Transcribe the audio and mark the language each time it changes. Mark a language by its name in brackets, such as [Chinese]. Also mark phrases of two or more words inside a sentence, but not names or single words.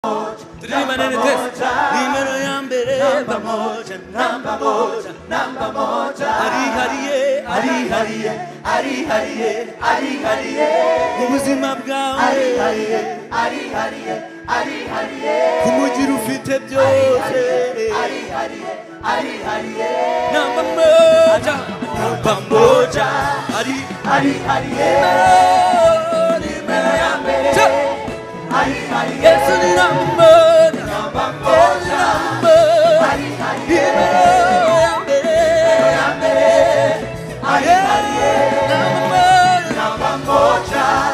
[Kinyarwanda] Nimero ya mbere [Swahili] pamoja, namba moja, namba moja. [Kinyarwanda] Ari ubuzima bwawe, kumugira ufite byose, [Swahili] namba moja, namba moja. [Kinyarwanda] Nimero ya mbere, [Swahili] Yesu ni namba moja, namba moja. [Kinyarwanda] Nimero ya mbere, [Swahili] namba moja.